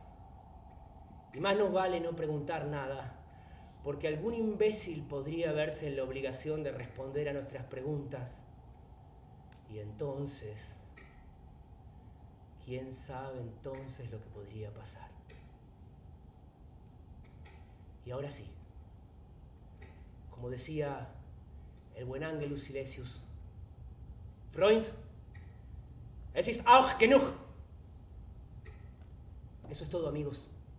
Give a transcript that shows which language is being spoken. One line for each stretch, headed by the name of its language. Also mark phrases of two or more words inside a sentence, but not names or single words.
Spanish: Y más nos vale no preguntar nada, porque algún imbécil podría verse en la obligación de responder a nuestras preguntas. Y entonces, ¿quién sabe entonces lo que podría pasar? Y ahora sí, como decía el buen Angelus Silesius,
German: Freund, es ist auch genug.
Spanish: Eso es todo, amigos.